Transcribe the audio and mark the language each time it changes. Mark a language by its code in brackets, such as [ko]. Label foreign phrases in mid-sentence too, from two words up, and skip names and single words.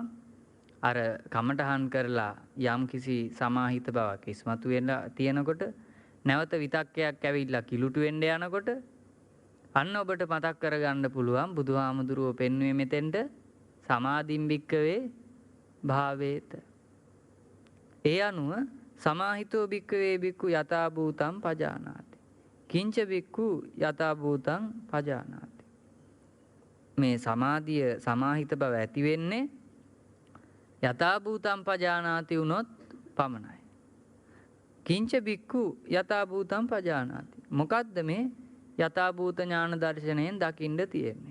[si] අර කමඨහන් කරලා යම් කිසි සමාහිත බවක් ඉස්මතු වෙලා තියෙනකොට නැවත විතක්කයක් ඇවිල්ලා කිලුට වෙන්න යනකොට අන්න ඔබට මතක් කරගන්න පුළුවන් බුදුහාමුදුරුවෝ පෙන්වුවේ මෙතෙන්ට [pi] සමාධිම් භික්කවේ භාවේත. [si] ඒ අනුව [pi] සමාහිතෝ භික්කවේ භික්ඛු යථා භූතං පජානාති. කිංච භික්ඛු යථා භූතං පජානාති. [si] මේ සමාධිය සමාහිත බව ඇති වෙන්නේ [pi] යථා භූතං පජානාති [si] වුණොත් පමණයි. [pi] කිංච භික්ඛු යථා භූතං පජානාති. [si] මොකද්ද මේ යථා භූත ඥාන දර්ශනයෙන් දකින්න තියෙන්නේ?